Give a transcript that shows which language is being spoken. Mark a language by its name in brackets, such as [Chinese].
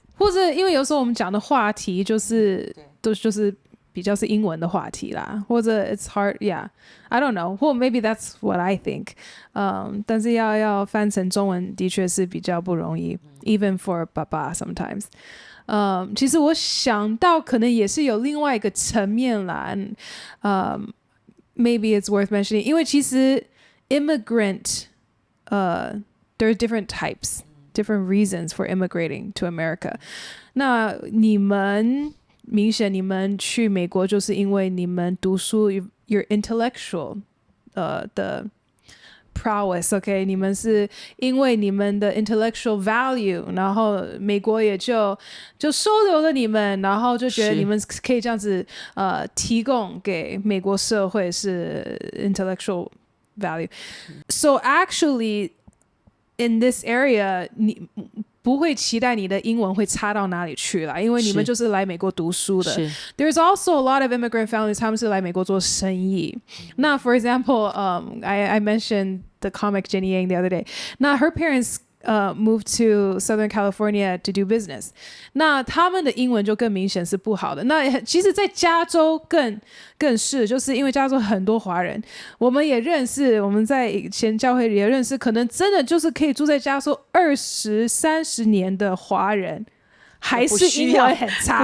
[Chinese] 或者因为有时候我们讲的话题就是比较是英文的话题啦，或者 [English] it's hard I don't know， [Chinese] 或 [English] maybe that's what I think， [Chinese] 但是要翻成中文的确是比较不容易， [English] even for [Chinese] 爸爸 [English] sometimes。 [Chinese] 其实我想到可能也是有另外一个层面啦， [English] maybe it's worth mentioning， [Chinese] 因为其实 [English] immigrant there are different types, different reasons for immigrating to America。 [Chinese] 那你们明显你们去美国就是因为你们读书 your intellectual 的 prowess，OK， 你们是因为你们的 intellectual value， 然后美国也就收留了你们，然后就觉得你们可以这样子提供给美国社会是 intellectual value。 [English] So actually in this area [Chinese] 你不会期待你的英文会差到哪里去啦，因为你们就是来美国读书的。 [English] There's also a lot of immigrant families， [Chinese] 他们是来美国做生意。 [English] 那 for example, I mentioned the comic Jenny Yang the other day. 那 her parents moved to Southern California to do business. [Chinese] 那他们的英文就更明显是不好的。那其实在加州更是，就是因为加州很多华人，我们也认识，我们在以前教会里也认识，可能真的就是可以住在加州20、30年的华人，还是英文很差，